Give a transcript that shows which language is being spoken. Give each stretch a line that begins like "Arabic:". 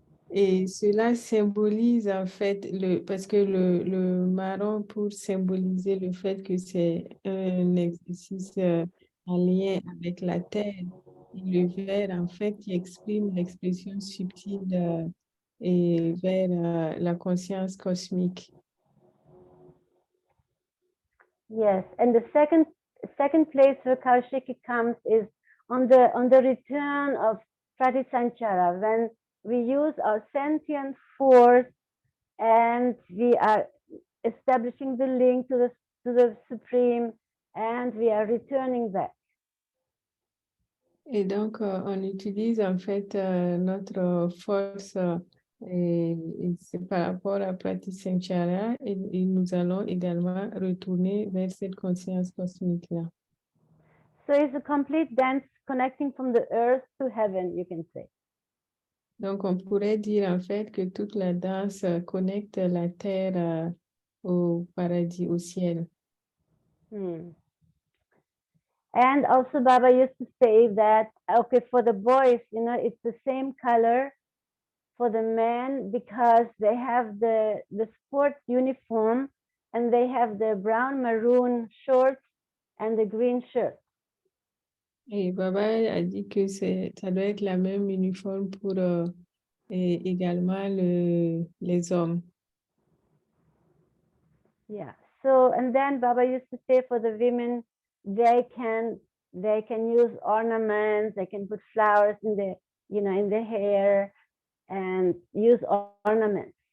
French: Et cela symbolise en fait, parce que le marron pour symboliser le fait que c'est un exercice en lien avec la terre. Et le vert en fait qui exprime l'expression subtile et vers la conscience cosmique.
English: Yes, and the second place where Kaoshikii comes is on the return of Pratisanchara, when we use our sentient force and we are establishing the link to the Supreme, and we are returning back.
French: Et donc, on utilise en fait notre force et c'est par rapport à Pratisanchara et nous allons également retourner vers cette conscience cosmique-là.
English: So it's a complete dance connecting from the earth to heaven, you can say.
French: Donc, on pourrait dire en fait que toute la danse connecte la terre au paradis, au ciel.
English: And also Baba used to say that, okay, for the boys, it's the same color for the men because they have the sports uniform and they have the brown maroon shorts and the green shirt.
French: Et Baba a dit que ça doit être la même uniforme pour également les hommes.
English: Yeah. So, and then Baba used to say for the women, they can use ornaments, they can put flowers in the hair and use ornaments.